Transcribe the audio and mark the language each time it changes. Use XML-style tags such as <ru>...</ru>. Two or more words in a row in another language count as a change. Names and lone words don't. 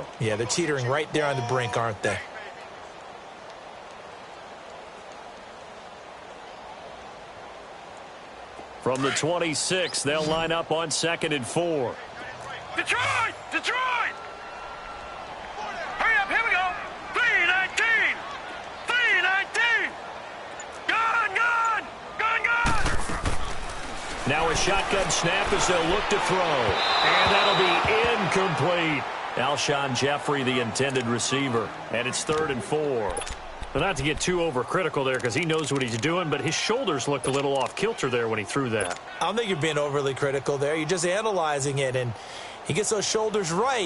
<en>Yeah, they're teetering right there on the brink, aren't they? From the 26, they'll line up on 2nd and 4. Detroit! Detroit! Hurry up, here we go! 3-19! 3-19! Gone! Gone! Gone! Gone! Now a shotgun snap as they'll look to throw. And that'll be incomplete. Alshon Jeffrey, the intended receiver. And it's 3rd and 4. But not to get too overcritical there because he knows what he's doing, but his shoulders looked a little off kilter there when he threw that. I don't think you're being overly critical there. You're just analyzing it, and he gets those shoulders right.</en>